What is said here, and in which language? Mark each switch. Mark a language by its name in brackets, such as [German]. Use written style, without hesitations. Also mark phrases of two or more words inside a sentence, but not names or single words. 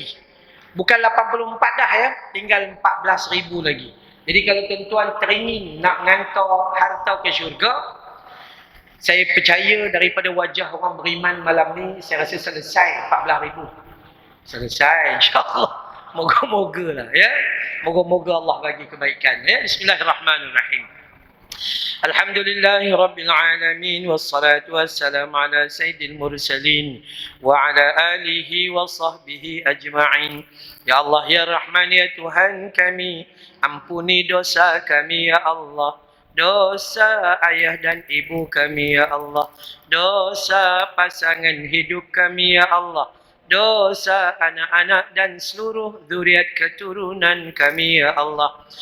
[Malay] Bukan 84 dah ya, tinggal 14,000 lagi. Jadi kalau tuan-tuan teringin nak hantar harta ke syurga, saya percaya daripada wajah orang beriman malam ni, saya rasa selesai 14,000. Selesai, insyaAllah. Moga-moga lah ya. Moga-moga Allah bagi kebaikan ya. [Arabic] بسم الله الرحمن الرحيم. الحمد لله رب العالمين. والصلاة والسلام على سيد المرسلين. وعلى آله وصحبه أجمعين. يا الله، يا رحمن, [Malay] ya Tuhan kami, ampuni dosa kami [Arabic] يا الله. [Malay] Dosa ayah dan ibu kami [Arabic] يا الله. [Malay] Dosa pasangan hidup kami [Arabic] يا الله. [Malay] Dosa anak-anak dan seluruh zuriat keturunan kami [Arabic] يا الله.